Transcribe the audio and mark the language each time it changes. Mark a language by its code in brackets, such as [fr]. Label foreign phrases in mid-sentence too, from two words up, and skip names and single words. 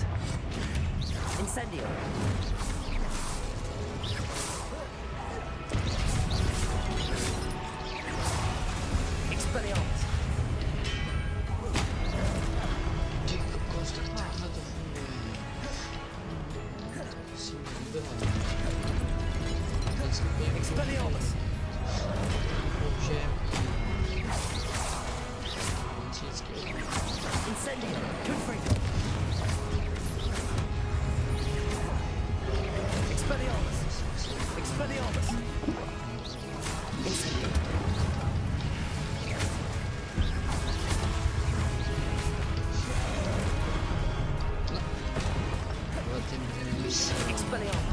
[cs] Incendio! Expelliarmus! Ty kokos, tak takhle to funguje. To si nebyla. Expelliarmus! Použijem vnitřnický okamžik. Incendio! Confringo! Expelliarmus! Expelliarmus! Incendio! Expelliarmus!